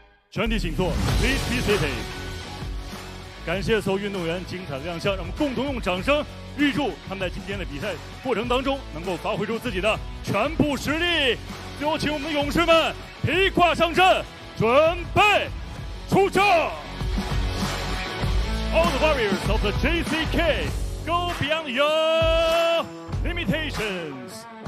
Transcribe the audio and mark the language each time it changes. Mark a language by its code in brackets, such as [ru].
[zh] 全体请坐 ， [en] Please be seated。 [zh] 感谢所有运动员精彩的亮相，让我们共同用掌声预祝他们在今天的比赛过程当中能够发挥出自己的全部实力。最后，请我们的勇士们披挂上阵，准备出征。 [en] All the warriors of the JCK go beyond your limitations.